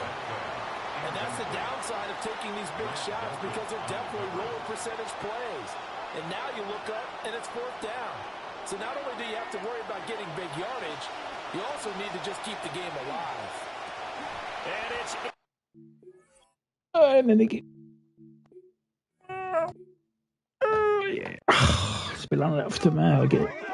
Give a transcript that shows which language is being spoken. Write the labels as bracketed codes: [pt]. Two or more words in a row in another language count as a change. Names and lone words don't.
[en] And that's the downside of taking these big shots because they're definitely lower percentage plays. And now you look up, and it's 4th down. So not only do you have to worry about getting big yardage, you also need to just keep the game alive. And it's... [no] Men ikke. [sv] Spelar han efter mig? Okej.